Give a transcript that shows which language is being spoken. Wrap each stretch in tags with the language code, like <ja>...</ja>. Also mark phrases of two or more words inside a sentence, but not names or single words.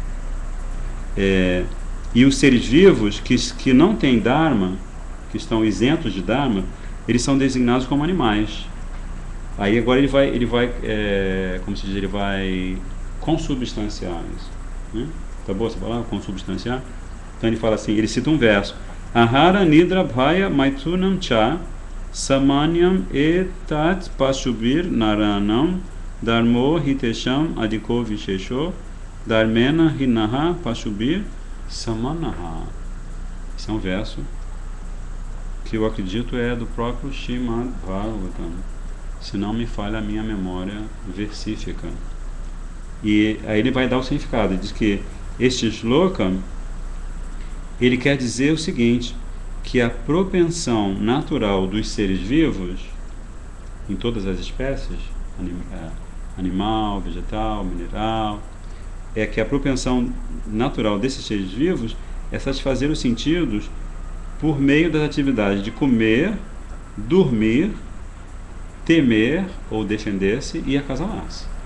<pt>E os seres vivos que não têm Dharma, que estão isentos de Dharma, eles são designados como animais. Aí agora ele vai como se diz, ele vai consubstanciar isso, né? Tá boa essa palavra, consubstanciar? Então ele fala assim, ele cita um verso:</pt> <sa>आहार निद्रा भय मैथुनं च सामान्यम् एतत् पशुभिर् नराणाम् धर्मो हि तेषाम् अधिको विशेषो धर्मेण हीनाः पशुभिर् समानाः.</sa> <pt>Esse é um verso que eu acredito é do próprio Srimad Bhagavatam, se não me falha a minha memória versífica. E aí ele vai dar o significado. Ele diz que este shloka, ele quer dizer o seguinte, que a propensão natural dos seres vivos, em todas as espécies, animal, vegetal, mineral, é que a propensão natural desses seres vivos é satisfazer os sentidos por meio das atividades de comer, dormir, temer ou defender-se e acasalar-se.</pt>